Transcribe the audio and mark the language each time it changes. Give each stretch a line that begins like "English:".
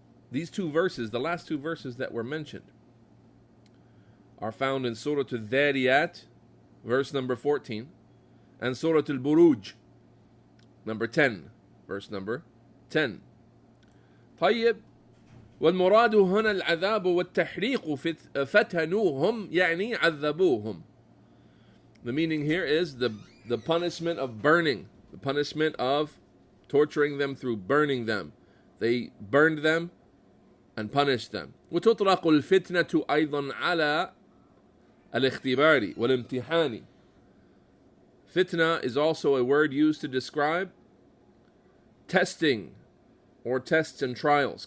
English: These two verses, the last two verses that were mentioned, are found in Surah Al-Dhariyat, verse number 14, and Surah Al-Buruj, number 10, verse number 10.
Arabic: طيب, والمراد هنا العذاب والتحريق فتنوهم يعني عذبوهم.
English: The meaning here is the punishment of burning, the punishment of torturing them through burning them. They burned them and punished them.
Arabic: وتطلق الفتنة أيضا على الاختبار والامتحان.
English: Fitna is also a word used to describe testing or tests and trials.